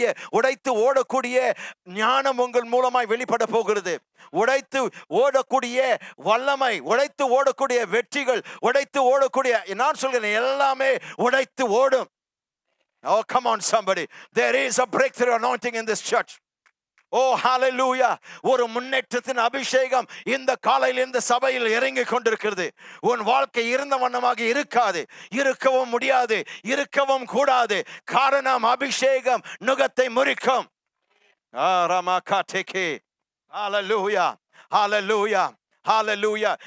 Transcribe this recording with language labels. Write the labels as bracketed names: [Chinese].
[Tamil] உடைத்து ஓடக்கூடிய ஞானம் உங்கள் மூலமாய் வெளிப்பட போகிறது. உடைத்து ஓடக்கூடிய வல்லமை, உடைத்து ஓடக்கூடிய வெற்றிகள், உடைத்து ஓடக்கூடிய, நான் சொல்கிறேன், எல்லாமே உடைத்து ஓடும். [English] Oh, come on somebody. There is a breakthrough anointing in this church. Oh, hallelujah. [Tamil] ஒரு முன்னேற்றத்தின் அபிஷேகம் இந்த காலையில் இந்த சபையில் இறங்கி கொண்டிருக்கிறது. உன் வாழ்க்கை இருந்த வண்ணமாக இருக்காது, இருக்கவும் முடியாது, இருக்கவும் கூடாது. காரணம், அபிஷேகம் நுகத்தை முறிக்கும். [English] Ramakateke. Hallelujah. Hallelujah. Hallelujah.